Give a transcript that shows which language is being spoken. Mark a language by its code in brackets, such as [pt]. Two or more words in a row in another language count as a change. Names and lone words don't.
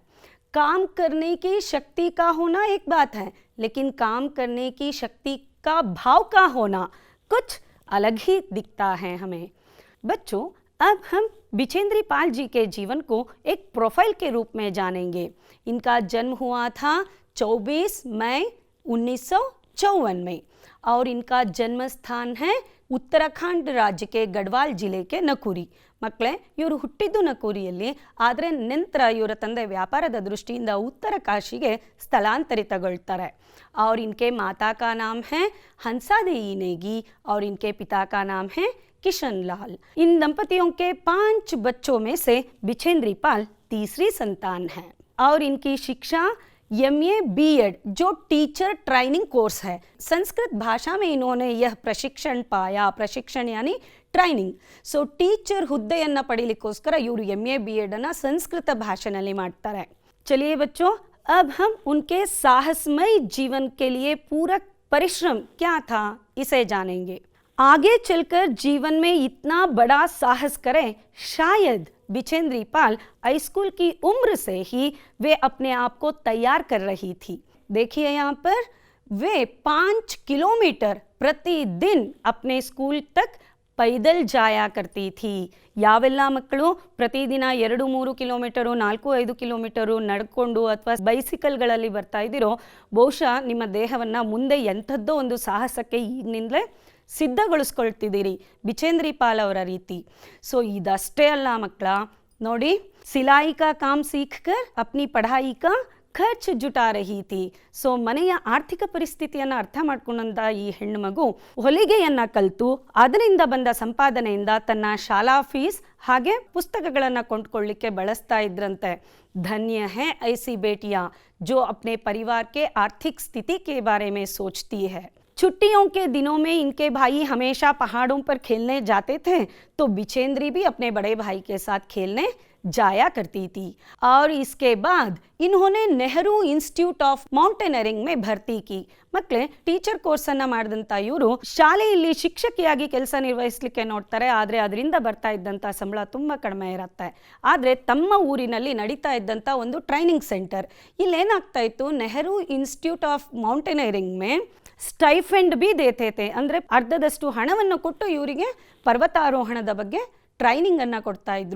[hi] काम करने की शक्ति का होना एक बात है, लेकिन काम करने की शक्ति का भाव का होना कुछ अलग ही दिखता है हमें। बच्चों, अब हम बिचेंद्री पाल जी के जीवन को एक प्रोफाइल के रूप में जानेंगे। इनका जन्म हुआ था 24 मई 1954 में और इनका जन्म स्थान है [kn] ಉತ್ತರಾಖಂಡ್ ರಾಜ್ಯಕ್ಕೆ ಗಢವಾಲ್ ಜಿಲ್ಲೆಗೆ ನಕೂರಿ. ಮಕ್ಕಳೇ, ಇವರು ಹುಟ್ಟಿದ್ದು ನಕೂರಿಯಲ್ಲಿ, ಆದರೆ ನಂತರ ಇವರ ತಂದೆ ವ್ಯಾಪಾರದ ದೃಷ್ಟಿಯಿಂದ ಉತ್ತರ ಕಾಶಿಗೆ ಸ್ಥಳಾಂತರಿತಗೊಳ್ತಾರೆ. [hi] और इनके माता का नाम है हंसा देवी नेगी और इनके पिता का नाम है किशन लाल. इन दंपतियों के 5 बच्चों में से बिछेंद्री पाल तीसरी संतान है और इनकी शिक्षा MA B.Ed जो [en] teacher training course [hi] है, संस्कृत भाषा में इन्होंने यह प्रशिक्षण पाया. प्रशिक्षण यानी [kn] ಟ್ರೈನಿಂಗ್. ಸೊ ಟೀಚರ್ ಹುದ್ದೆಯನ್ನು ಪಡೀಲಿಕ್ಕೋಸ್ಕರ ಇವರು MA B.Ed ಅನ್ನು ಸಂಸ್ಕೃತ ಭಾಷೆಯಲ್ಲಿ ಮಾಡ್ತಾರೆ. [hi] चलिए बच्चों, अब हम उनके साहसमय जीवन के लिए पूरक परिश्रम क्या था इसे जानेंगे. आगे चलकर जीवन में इतना बड़ा साहस करें, शायद बिछेंद्री पाल हाई स्कूल की उम्र से ही वे अपने आप को तैयार कर रही थी. देखिए यहाँ पर वे 5 किलोमीटर प्रतिदिन अपने स्कूल तक पैदल जाया करती थी. [kn] ಯಾವೆಲ್ಲ ಮಕ್ಕಳು ಪ್ರತಿದಿನ 2-3 ಕಿಲೋಮೀಟರು 4-5 ಕಿಲೋಮೀಟರು ನಡ್ಕೊಂಡು ಅಥವಾ ಬೈಸಿಕಲ್ಗಳಲ್ಲಿ ಬರ್ತಾ ಇದ್ದೀರೋ, ಬಹುಶಃ ನಿಮ್ಮ ದೇಹವನ್ನು ಮುಂದೆ ಎಂಥದ್ದೋ ಒಂದು ಸಾಹಸಕ್ಕೆ ಈಗಿನಿಂದಲೇ ಸಿದ್ಧಗೊಳಿಸ್ಕೊಳ್ತಿದ್ದೀರಿ, ಬಿಚೇಂದ್ರಿ ಪಾಲ್ ಅವರ ರೀತಿ. ಸೊ ಇದಷ್ಟೇ ಅಲ್ಲ ಮಕ್ಕಳ, ನೋಡಿ, [hi] सिलाई का काम सीख कर अपनी पढ़ाई का खर्च जुटा रही थी. [kn] ಸೊ ಮನೆಯ ಆರ್ಥಿಕ ಪರಿಸ್ಥಿತಿಯನ್ನು ಅರ್ಥ ಮಾಡ್ಕೊಂಡಂಥ ಈ ಹೆಣ್ಣು ಮಗು ಹೊಲಿಗೆಯನ್ನು ಕಲಿತು ಅದರಿಂದ ಬಂದ ಸಂಪಾದನೆಯಿಂದ ತನ್ನ ಶಾಲಾ ಫೀಸ್ ಹಾಗೆ ಪುಸ್ತಕಗಳನ್ನು ಕೊಂಡ್ಕೊಳ್ಳಿಕ್ಕೆ ಬಳಸ್ತಾ ಇದ್ರಂತೆ. [hi] धन्य है ऐसी बेटियाँ जो अपने परिवार के आर्थिक स्थिति के बारे में सोचती है. छुट्टियों के दिनों में इनके भाई हमेशा पहाड़ों पर खेलने जाते थे, तो बिछेंद्री भी अपने बड़े भाई के साथ खेलने जाया करती थी. और इसके बाद इन्होंने नेहरू इंस्टीट्यूट ऑफ माउंटेनरिंग में भर्ती की. [kn] ಮಕ್ಕಳೇ, [en] teacher course [kn] ಮಾಡಿದಂಥ ಇವರು ಶಾಲೆಯಲ್ಲಿ ಶಿಕ್ಷಕಿಯಾಗಿ ಕೆಲಸ ನಿರ್ವಹಿಸಲಿಕ್ಕೆ ನೋಡ್ತಾರೆ, ಆದರೆ ಅದರಿಂದ ಬರ್ತಾ ಇದ್ದಂಥ ಸಂಬಳ ತುಂಬ ಕಡಿಮೆ ಇರುತ್ತೆ. ಆದರೆ ತಮ್ಮ ಊರಿನಲ್ಲಿ ನಡೀತಾ ಇದ್ದಂಥ ಒಂದು [en] training center, [kn] ಇಲ್ಲೇನಾಗ್ತಾ ಇತ್ತು, ನೆಹರು ಇನ್ಸ್ಟಿಟ್ಯೂಟ್ ಆಫ್ ಮೌಂಟೇನರಿಂಗ್ [hi] में स्टाइपेंड भी देते थे, [kn] ಅಂದರೆ ಅರ್ಧದಷ್ಟು ಹಣವನ್ನು ಕೊಟ್ಟು ಇವರಿಗೆ ಪರ್ವತಾರೋಹಣದ ಬಗ್ಗೆ ಟ್ರೈನಿಂಗ್ ಅನ್ನ ಕೊಡ್ತಾ ಇದ್ರು.